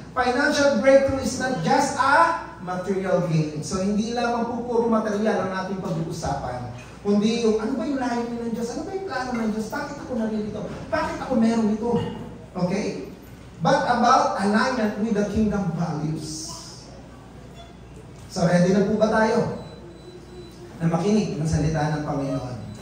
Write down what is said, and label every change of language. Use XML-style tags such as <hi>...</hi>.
<en>Financial breakthrough is not just a material gain.</en> <tl>So hindi lamang po puro material ang ating pag-uusapan. Kundi yung, ano ba yung layunin ng Diyos? Ano ba yung plano ng Diyos? Bakit ako narito? Bakit ako meron ito? Okay?</tl> <en>But about alignment with the kingdom values.</en> <tl>So ready na po ba tayo? Na makinig ng salita ng Panginoon.</tl>